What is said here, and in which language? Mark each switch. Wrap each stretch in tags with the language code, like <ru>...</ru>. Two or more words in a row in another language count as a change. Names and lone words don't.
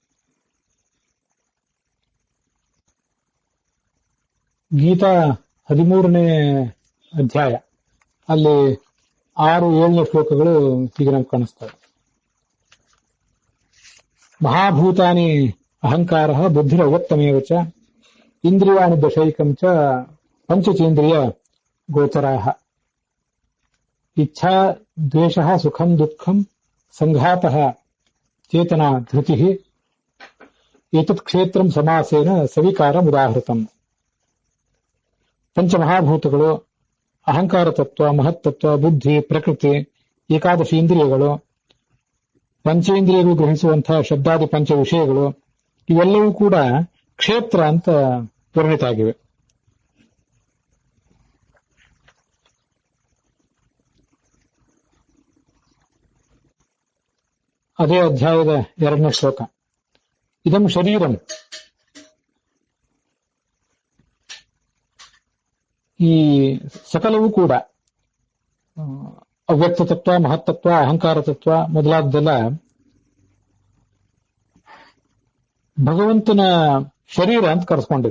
<kn>ಗೀತಾ 13ನೇ ಅಧ್ಯಾಯ ಅಲ್ಲಿ 6-7ನೇ ಶ್ಲೋಕಗಳು ಹೀಗೆ ನಮ್ಗೆ ಕಾಣಿಸ್ತವೆ.</kn> <sa>ಮಹಾಭೂತಾನಿ ಅಹಂಕಾರ ಬುದ್ಧಿರವ್ಯಕ್ತಮೇವ ಚ ಇಂದ್ರಿಯಾಣಿ ದಶೈಕಂ ಚ ಪಂಚಚೇಂದ್ರಿಯ ಗೋಚರಾಃ ಇಚ್ಛಾ ದ್ವೇಷಃ ಸುಖಂ ದುಃಖಂ ಸಂಘಾತಃ ಚೇತನಾ ಧೃತಿಃ ಏತತ್ ಕ್ಷೇತ್ರಂ ಸಮಾಸೇನ ಸವಿಕಾರಂ ಉದಾಹೃತಂ.</sa> <kn>ಪಂಚಮಹಾಭೂತಗಳು, ಅಹಂಕಾರ ತತ್ವ, ಮಹತ್ತತ್ವ, ಬುದ್ಧಿ, ಪ್ರಕೃತಿ, ಏಕಾದಶಿ ಇಂದ್ರಿಯಗಳು, ಪಂಚೇಂದ್ರಿಯಗಳು ಗ್ರಹಿಸುವಂತಹ ಶಬ್ದಾದಿ ಪಂಚ ವಿಷಯಗಳು ಇವೆಲ್ಲವೂ ಕೂಡ ಕ್ಷೇತ್ರ ಅಂತ ವರ್ಣಿತ ಆಗಿವೆ. ಅದೇ ಅಧ್ಯಾಯದ 2ನೇ ಶ್ಲೋಕ.</kn> <sa>ಇದಂ ಶರೀರಂ,</sa> <kn>ಈ ಸಕಲವೂ ಕೂಡ ಅವ್ಯಕ್ತ ತತ್ವ, ಮಹತ್ತತ್ವ, ಅಹಂಕಾರ ತತ್ವ ಮೊದಲಾದ್ದೆಲ್ಲ ಭಗವಂತನ ಶರೀರ ಅಂತ ಕರೆಸ್ಕೊಂಡಿದೆ.</kn>